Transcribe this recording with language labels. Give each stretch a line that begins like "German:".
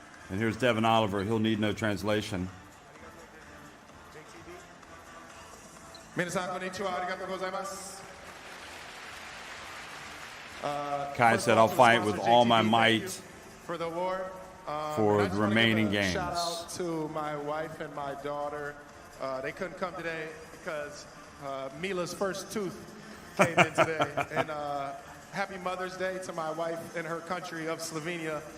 English: And here's Devin Oliver. He'll need no translation.
Japanese: 皆さんこんにちは。ありがとうございます。
English: Kai said, I'll fight with all my might for the award. for the remaining games. Shout out to my wife and my daughter. They couldn't come today because Mila's first tooth came in today. And happy Mother's Day to my wife in her country of Slovenia.